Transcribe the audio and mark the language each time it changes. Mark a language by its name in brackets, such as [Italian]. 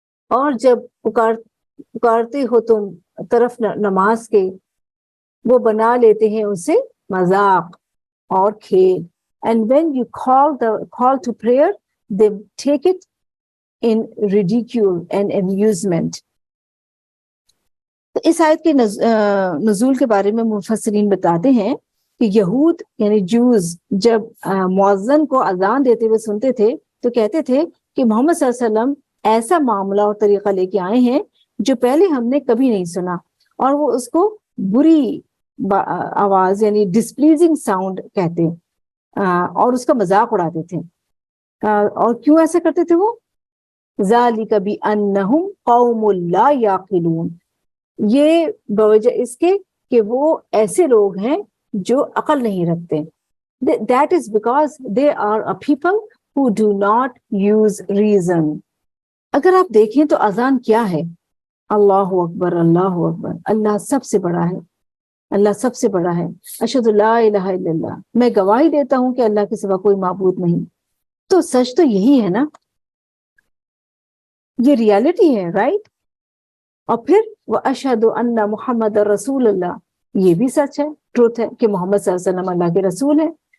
[Urdu] اور جب پکارتے ہو تم طرف نماز کے، وہ بنا لیتے ہیں اسے مذاق اور کھیل. [English] And when you call to prayer, they take it in ridicule and amusement. [Urdu] اس آیت کے نزول کے بارے میں مفسرین بتاتے ہیں کہ یہود یعنی جوز جب مؤذن کو اذان دیتے ہوئے سنتے تھے تو کہتے تھے کہ محمد صلی اللہ علیہ وسلم ایسا معاملہ اور طریقہ لے کے آئے ہیں جو پہلے ہم نے کبھی نہیں سنا، اور وہ اس کو بری آواز یعنی [English] displeasing sound [Urdu] کہتے اور اس کا مذاق اڑاتے تھے. اور کیوں ایسا کرتے تھے وہ؟ [Arabic] ذالک بأنہم قوم لا یعقلون، [Urdu] یہ بوجہ اس کے کہ وہ ایسے لوگ ہیں جو عقل نہیں رکھتے. [English] That is because they are a people who do not use reason. [Urdu] اگر آپ دیکھیں تو اذان کیا ہے؟ [Arabic] اللہ اکبر، اللہ اکبر، [Urdu] اللہ سب سے بڑا ہے، اللہ سب سے بڑا ہے، [Arabic] اشہد لا الہ الا اللہ، [Urdu] میں گواہی دیتا ہوں کہ اللہ کے سوا کوئی معبود نہیں. تو سچ تو یہی ہے نا، یہ ریالٹی ہے، رائٹ؟ اور پھر [Arabic] وَأَشْهَدُ أَنَّ مُحَمَّدَ رَسُولُ اللَّهِ، [Urdu] یہ بھی سچ ہے، ٹروتھ ہے کہ محمد صلی اللہ علیہ وسلم اللہ کے رسول ہے.